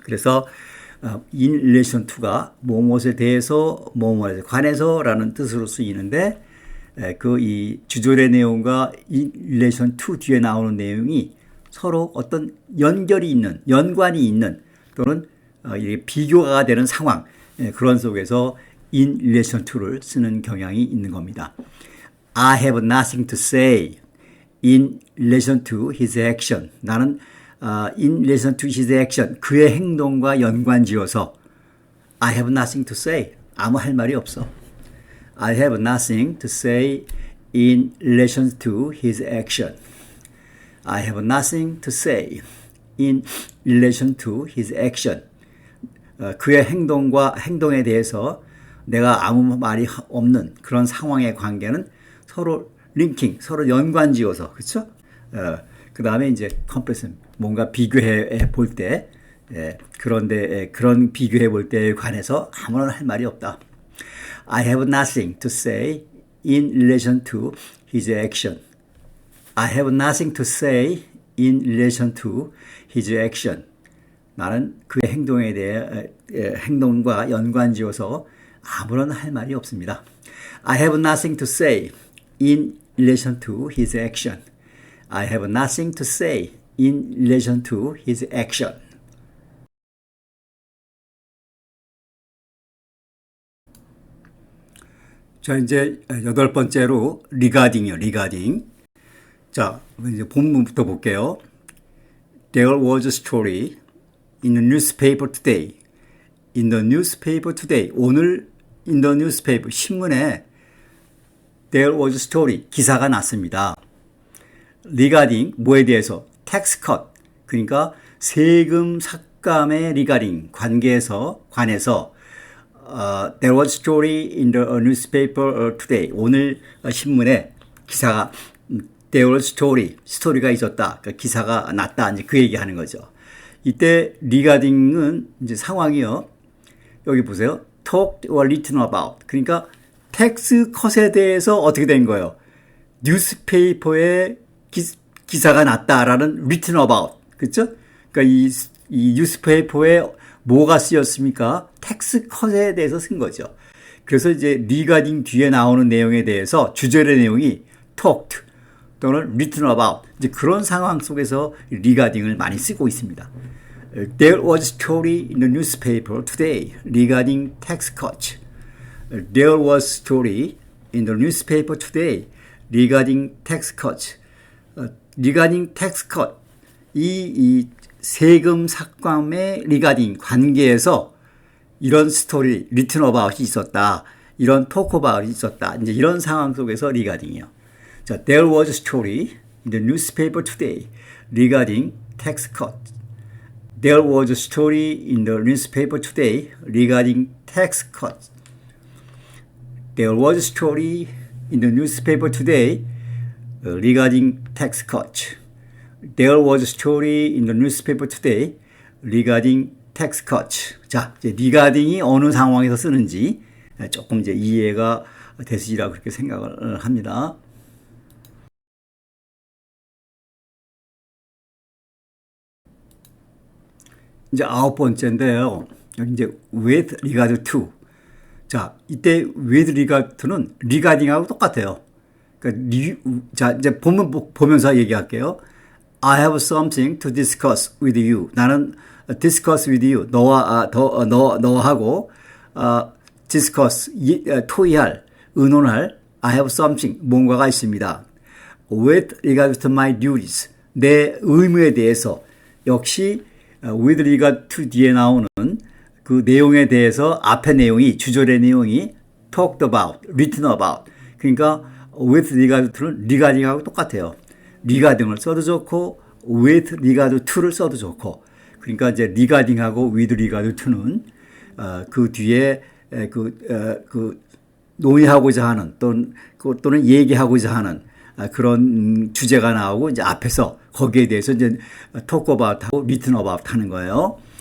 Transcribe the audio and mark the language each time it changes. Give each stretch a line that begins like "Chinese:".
Korean: 그래서 in relation to가 뭐뭇에 대해서 뭐뭇에 관해서라는 뜻으로 쓰이는데 그 이 주절의 내용과 in relation to 뒤에 나오는 내용이 서로 어떤 연결이 있는 연관이 있는 또는 비교가 되는 상황 그런 속에서 in relation to를 쓰는 경향이 있는 겁니다.
English: I have nothing to say in relation to his action.
Korean: 나는
English: in relation to his action,
Korean: 그의 행동과 연관지어서
English: I have nothing to say.
Korean: 아무 할 말이 없어.
English: I have nothing to say in relation to his action. I have nothing to say in relation to his action.
Korean: 그의 행동에 대해서 내가 아무 말이 없는 그런 상황의 관계는 서로 링킹, 서로 연관지어서, 그렇죠? 그 다음에 이제 comparison, 뭔가 비교해 볼 때, 그런데 그런 비교해 볼 때에 관해서 아무런 할 말이 없다.
English: I have nothing to say in relation to his action. I have nothing to say in relation to his action.
Korean: 나는 그의 행동에 대해 행동과 연관지어서 아무런 할 말이 없습니다.
English: I have nothing to say in relation to his action. I have nothing to say in relation to his action.
Korean: 자, 이제 8번째로 regarding이요, regarding. 자, 이제 본문부터 볼게요.
English: There was a story in the newspaper today. In the newspaper today.
Korean: 오늘
English: in the newspaper,
Korean: 신문에
English: There was a story,
Korean: 기사가 났습니다. regarding, 뭐에 대해서?
English: tax cut,
Korean: 그러니까 세금 삭감의
English: regarding,
Korean: 관해서
English: There was a story in the newspaper today.
Korean: 오늘 신문에 기사가
English: There was a story,
Korean: 스토리가 있었다. 그러니까 기사가 났다. 이제 그 얘기하는 거죠. 이때 regarding은 이제 상황이요. 여기 보세요.
English: talked or written about.
Korean: 그러니까 텍스 컷에 대해서 어떻게 된 거예요? 뉴스페이퍼에 기사가 났다라는
English: written about.
Korean: 그렇죠? 그러니까 이 뉴스페이퍼에 뭐가 쓰였습니까? 텍스 컷에 대해서 쓴 거죠. 그래서 이제 regarding 뒤에 나오는 내용에 대해서 주절의 내용이
English: talked
Korean: 또는
English: written about.
Korean: 이제 그런 상황 속에서 regarding을 많이 쓰고 있습니다.
English: There was a story in the newspaper today regarding tax cuts. There was a story in the newspaper today regarding tax cuts. regarding tax cut.
Korean: 이 세금 삭감의 regarding 관계에서 이런 스토리,
English: written about
Korean: 이 있었다. 이런
English: talk about
Korean: 이 있었다. 이제 이런 상황 속에서 regarding이요.
English: 자, there was a story in the newspaper today regarding tax cut. There was a story in the newspaper today regarding tax cuts. There was a story in the newspaper today regarding tax cuts. There was a story in the newspaper today regarding tax cuts.
Korean: 자, 이제 regarding이 어느 상황에서 쓰는지 조금 이제 이해가 되시리라고 그렇게 생각을 합니다. 이제 9번째인데요. 여기 이제 with regard to. 자, 이때 with regard to는 regarding하고 똑같아요. 그러니까 자, 이제 본문 보면서 얘기할게요.
English: I have something to discuss with you.
Korean: 나는
English: discuss with you.
Korean: 너하고 discuss 토의할, 의논할 I have something 뭔가가 있습니다.
English: With regard to my duties.
Korean: 내 의무에 대해서 역시 with regard to 뒤에 나오는 그 내용에 대해서 앞의 내용이 주절의 내용이
English: talked about, written about.
Korean: 그러니까 with regard to는 regarding하고 똑같아요. regarding을 써도 좋고 with regard to를 써도 좋고. 그러니까 이제 regarding하고 with regard to는 그 뒤에 그 논의하고자 하는 또는 얘기하고자 하는 그런 주제가 나오고 이제 앞에서 거기에 대해서 이제
English: talk about
Korean: 하고
English: written about
Korean: 하는 거예요.